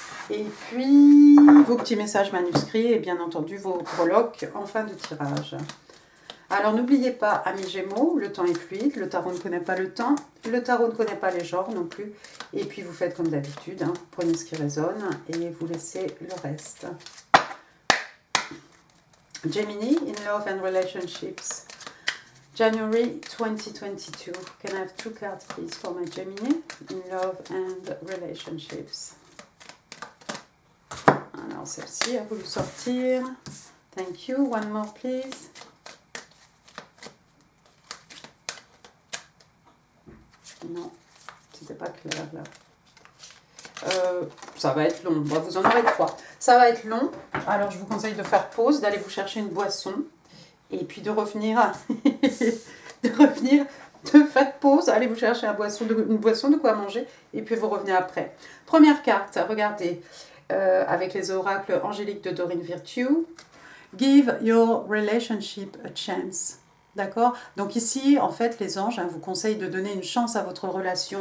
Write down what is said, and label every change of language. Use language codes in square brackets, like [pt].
[fr] Et puis vos petits messages manuscrits et bien entendu vos breloques en fin de tirage. Alors n'oubliez pas, amis Gémeaux, le temps est fluide, le tarot ne connaît pas le temps, le tarot ne connaît pas les genres non plus. Et puis vous faites comme d'habitude, prenez ce qui résonne et vous laissez le reste. [en] Gemini, in love and relationships. January 2022. Can I have 2 cards please for my Gemini? In love and relationships. [fr] Alors celle-ci a voulu sortir. [en] Thank you. One more please. [fr] Non, c'était pas clair là. Ça va être long. Bon, vous en aurez 3. Ça va être long. Alors je vous conseille de faire pause, d'aller vous chercher une boisson. Et puis de revenir. De faire pause, allez vous chercher une boisson, de quoi manger. Et puis vous revenez après. Première carte, regardez. Avec les oracles angéliques de Doreen Virtue. [en] Give your relationship a chance. [fr] D'accord? Donc ici, en fait, les anges vous conseillent de donner une chance à votre relation.